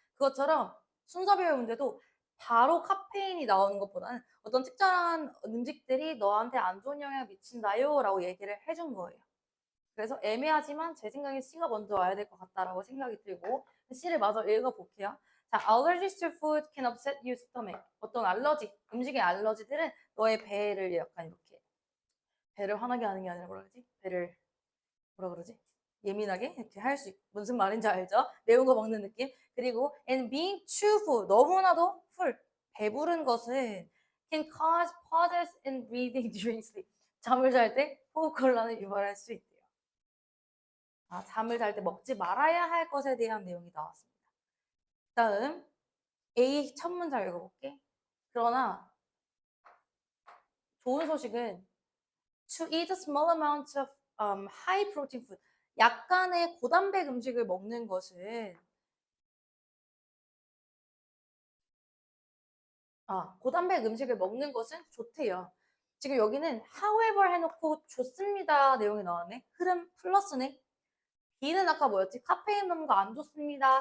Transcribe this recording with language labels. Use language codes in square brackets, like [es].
[ko] 그것처럼 순서별 문제도 바로 카페인이 나오는 것보다는 어떤 특정한 음식들이 너한테 안 좋은 영향을 미친다요 라고 얘기를 해준 거예요. 그래서 애매하지만 제 생각에 C가 먼저 와야 될 것 같다라고 생각이 들고 C를 마저 읽어볼게요. [en] 자, allergies to food can upset your stomach. [ko] 어떤 알러지, 음식의 알러지들은 너의 배를 약간 이렇게 배를 화나게 하는 게 아니라 뭐라 그러지? 배를 뭐라 그러지? 예민하게 이렇게 할 수 있고 무슨 말인지 알죠? 매운 거 먹는 느낌. [en] 그리고 and being too full [ko] 너무나도 [en] full [ko] 배부른 것은 [en] can cause pauses in breathing during sleep. [ko] 잠을 잘 때 호흡 곤란을 유발할 수 있대요. 아, 잠을 잘 때 먹지 말아야 할 것에 대한 내용이 나왔습니다. 다음 A 첫 문장 읽어볼게. 그러나 좋은 소식은 [en] to eat a small amount of high protein food. [ko] 약간의 고단백 음식을 먹는 것은 고단백 음식을 먹는 것은 좋대요. 지금 여기는 however 해놓고 좋습니다 내용이 나왔네. 흐름 플러스네. B는 아까 뭐였지? 카페인 먹는 거 안 좋습니다.